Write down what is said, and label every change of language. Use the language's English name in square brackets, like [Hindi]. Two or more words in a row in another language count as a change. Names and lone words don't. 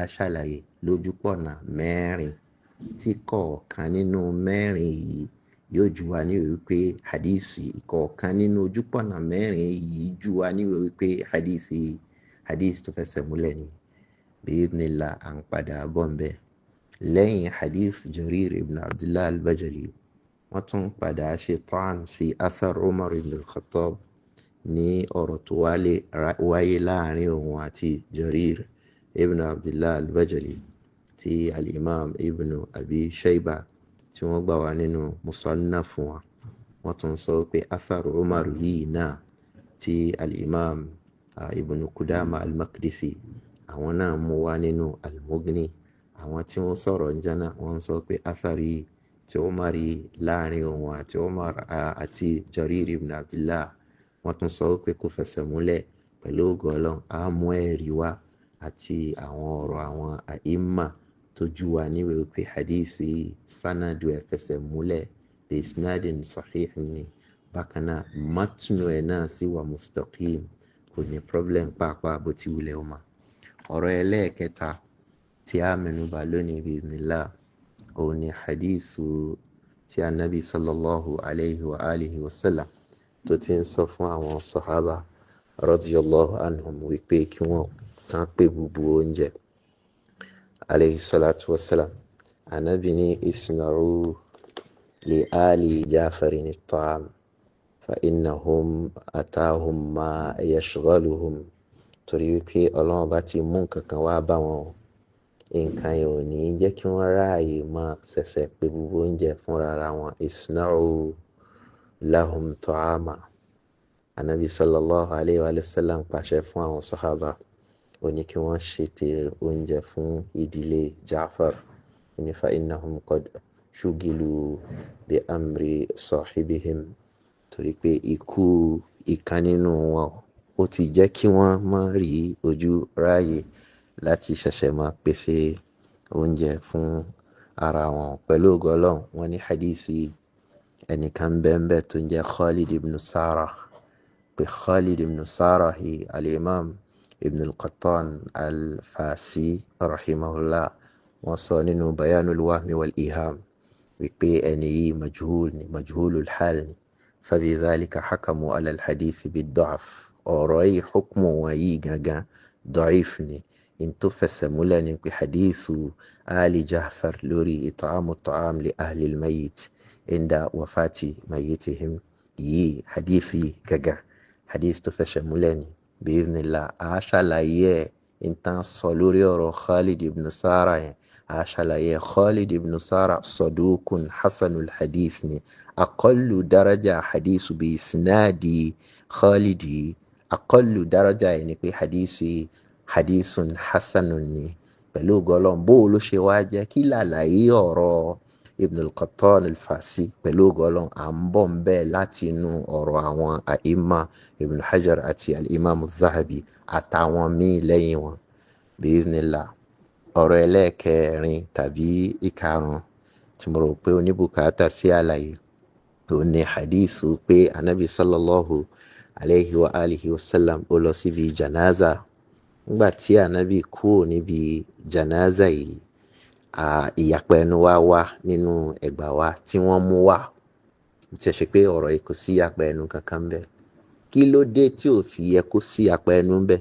[Yoruba] ṣàlàyé lójúpọ̀nà mẹ́rin tí kọ̀ọ̀kan nínú mẹ́rin yìí yóò jù wá ní wípé hadisi kọ̀ọ̀kan nínú ojúpọ̀nà mẹ́rin yìí jù wá ní wípé hadisi tó fẹsẹ̀ múlẹ̀ ni bi'idhnillah à ń padà bọ̀ ń bẹ́ẹ̀ lẹ́yìn hadith Jarir ibn Abdullah al-Bajali wọ́n tún padà ṣe tán sí athar Umar ibn al-Khattab ní ọ̀rọ̀ tó wáyé láàrin òun àti Jarir ibn Abdullah al-Bajali tí al-Imam ibn Abi Shayba tí wọ́n gbà wá nínú musannaf wa wọ́n tún sọ pé atharu Umar yìí náà tí al-imam ibn Qudama al-Maqdisi àwọn náà mú wá nínú al-Mughni. Àwọn tí wọ́n sọ̀rọ̀ ń jẹ́nà wọ́n sọ pé athari tí Umar láàrin òun àti Umar àti Jarir ibn Abdullah wọ́n tún sọ pé kò fẹsẹ̀ múlẹ̀. Pẹ̀lú ògo Ọlọ́run a mú ẹ̀rí wá àti àwọn ọ̀rọ̀ àwọn àìmà tó jú wa níwèé pé hadisi sanadu ẹ̀ fẹsẹ̀ múlẹ̀ [Arabic] بإسناد صحيح [Yoruba] ni. Bákan náà matnu ẹ̀ náà sì wà mustaqim, kò ní problem pàápàá bó ti wulẹ̀ o ma. Ọ̀rọ̀ ẹlẹ́ẹ̀kẹta tí a mẹ́nubà lónìí bi'idhnillah òun ni hadithu tí Ànábì [Arabic] صلى الله عليه وعلى آله وسلم [Yoruba] tó ti ń sọ fún àwọn sàhábà [Arabic] رضي الله عنهم [Yoruba] wípé kí wọ́n kàn pé gbogbo oúnjẹ [Arabic] عليه الصلاة والسلام. [Yoruba] Ànábì ní [Arabic] اصنعوا لآل جعفر الطعام فإنهم أتاهم ما يشغلهم. [Yoruba] Torí wípé Ọlọ́run bá ti mú nǹkan kan wá bá wọn, nǹkan yẹn ò ní jẹ́ kí wọ́n ráàyè máa ṣẹ̀ṣẹ̀ pé gbogbo oúnjẹ fúnra ra wọn. [Arabic] اصنعوا لهم طعاما. [Yoruba] Ànábì [Arabic] صلى الله عليه وسلم [Yoruba] pàṣẹ fún àwọn sàhábà ó ní kí wọ́n ṣètò oúnjẹ fún ìdílé Ja'far. [Arabic] Ní فإنهم قد شغلوا بأمر صاحبهم. [Yoruba] Torí pé ikú ìkan nínú wọn ó ti jẹ́ kí wọ́n má rí ojú ráàyè láti ṣẹ̀ṣẹ̀ máa pèsè oúnjẹ fún ara wọn. Pẹ̀lú ògo Ọlọ́run wọ́n ní hadisi ẹnìkan bẹ́ẹ̀ tó ń jẹ́ Khalid ibn Sarah. Pé Khalid ibn Sarah yìí al-imam ibn al-Qattan al-Fasi rahimahullah wọ́n sọ nínú bayanul wahmi wal iham wípé ẹni yìí [Arabic] مجهول الحال [Yoruba] ni. [Arabic] فبذلك حكموا على الحديث بالضعف. [Yoruba] ọ̀rọ̀ yìí hukmu wọn yìí gangan da'if ni. In tó fẹsẹ̀ múlẹ̀ ní pé hadithu ali Ja'far lórí [Arabic] إطعام الطعام لأهل الميت عند وفاة ميتهم [Yoruba] yìí hadithi gangan hadith tó fẹsẹ̀ múlẹ̀ ní bi'idhnillah. A ṣàlàyé in tán sọ lórí ọ̀rọ̀ Khalid ibn Sarah yẹn. A ṣàlàyé Khalid ibn Sarah [Arabic] صدوق حسن الحديث [Yoruba] ni. [Arabic] أقل درجة حديث بإسناد خالد أقل درجة [Yoruba] yìí ni pé [Arabic] حديث حسن ni. [Yoruba] Pẹ̀lú ògo Ọlọ́run bó ló ṣe wá jẹ́ kí làlàyé ọ̀rọ̀ Ibn al-Qattan al-Fasi. Pẹ̀lú ògo Ọlọ́run à ń bọ̀ ń bẹ́ẹ̀ láti inú ọ̀rọ̀ àwọn àìmà Ibn Hajar àti al-Imam al-Zahabi àtàwọn míì lẹ́yìn wọn bi'idhnillah. Ọ̀rọ̀ ẹlẹ́ẹ̀kẹrin tàbí ìkarùn-ún tí mo rò pé oníbùkátà sí àlàyé tó ní hadithu pé Ànábì [Arabic] صلى الله عليه وعلى آله وسلم [Yoruba] ó lọ síbi janaza. Nígbà tí Ànábì kúrò níbi janaza yìí, ìyapẹ́ ẹnu wá nínú ẹgbà wa tí wọ́n mú wá. Tí ẹ ṣe pé ọ̀rọ̀ yìí kò sí ìyapẹ́ ẹnu kankan bẹ́ẹ̀. Kí ló dé tí ò fi yẹ kó sí ìyapẹ́ ẹnu bẹ́ẹ̀?